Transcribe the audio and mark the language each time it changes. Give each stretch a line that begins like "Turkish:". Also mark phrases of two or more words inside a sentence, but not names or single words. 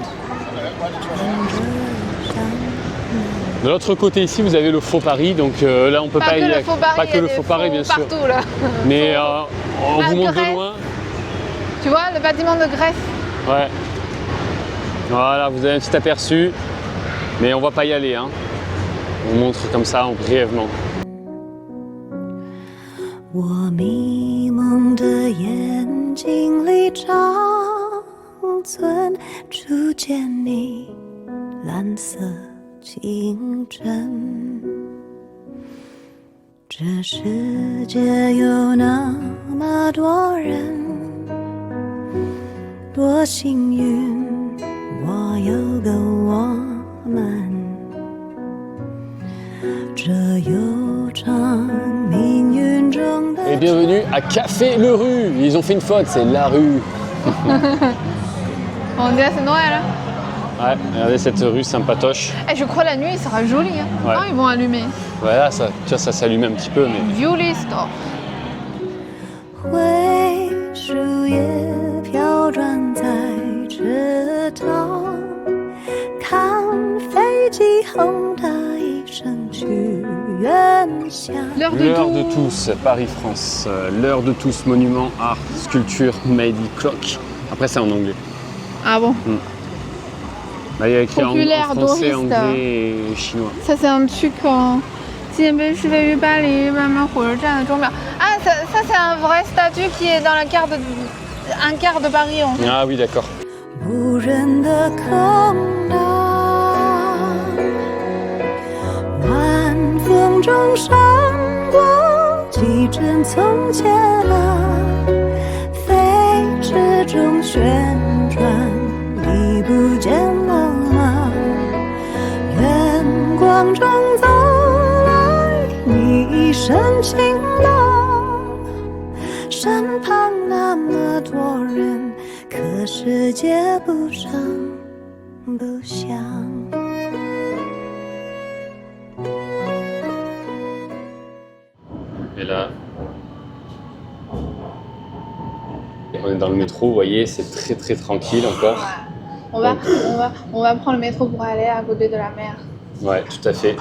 French: De l'autre côté ici, vous avez le faux Paris, donc là on peut pas y aller. Pas que le faux Paris, bien sûr. Partout là. Mais on vous montre de loin. Tu vois le bâtiment de Grèce. Ouais. Voilà, vous avez un petit aperçu, mais on va pas y aller. Hein. On montre comme ça brièvement.
Chinese: 我迷蒙的眼睛里长存初见你蓝色清晨，这世界有那么多人，多幸运，我有个我们。这悠长命运中的
French: Et bienvenue à Café Le Rue. Ils ont fait une faute, c'est La Rue. On dirait c'est Noël. Ouais, regardez cette rue sympatoche. Et je crois la nuit, il sera joli. Hein. Ouais. Quand ils vont allumer. Voilà, ça, tu vois, ça s'allume un petit peu, mais. Violet Store.
Chinese: 灰树叶飘转在池塘，看飞机轰的一声去远乡。
French: L'heure de tous, Paris-France. L'heure de tous, monument,
English: art, sculpture, made clock.
French: Après, c'est en anglais. Ah bon? Là, il y a écrit en français, Doriste. anglais et chinois. Ça, c'est un truc en.
Chinese: 纪念碑是位于巴黎万马火车站的钟表。
French: Ah, ça c'est un vrai statut qui est dans la carte un quart de Paris en fait. Ah oui, d'accord.
Chinese: 无人的空荡，晚风中闪过几帧从前啊，飞驰中旋转，你不见了吗？远光中走来，你一身晴朗，身旁那么多人。可世界不声不响。
French: Et là, On est dans le métro, vous voyez, c'est très très tranquille encore. Ouais. On va prendre le métro pour aller à côté de la mer. Ouais, tout à fait.